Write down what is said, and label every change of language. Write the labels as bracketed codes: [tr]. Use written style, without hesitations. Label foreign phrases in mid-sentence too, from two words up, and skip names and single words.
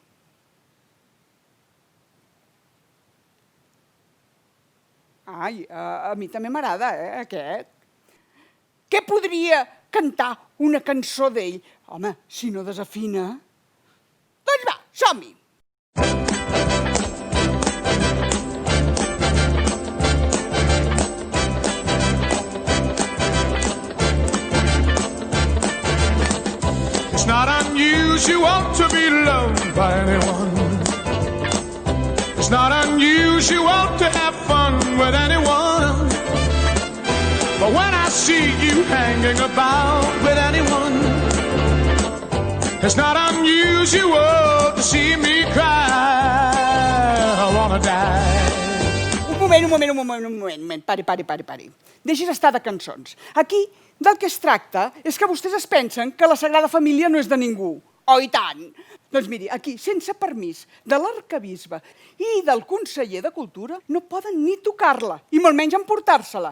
[ca] Ai, a mi també m'agrada, aquest. Què podria cantar una cançó d'ell? Home, si no desafina... Doncs va, som-hi! [en] It's not unusual to be loved by anyone. It's not unusual to have fun with anyone. But when I see you hanging about with anyone, it's not unusual to see me cry. I wanna die. [ca] Un moment. Pari. Deixis estar de cançons. Aquí, del que es tracta és que vostès es pensen que la Sagrada Família no és de ningú. Oh, i tant! Doncs miri, aquí, sense permís de l'arquebisbe i del conseller de Cultura, no poden ni tocar-la, i molt menys emportar-se-la.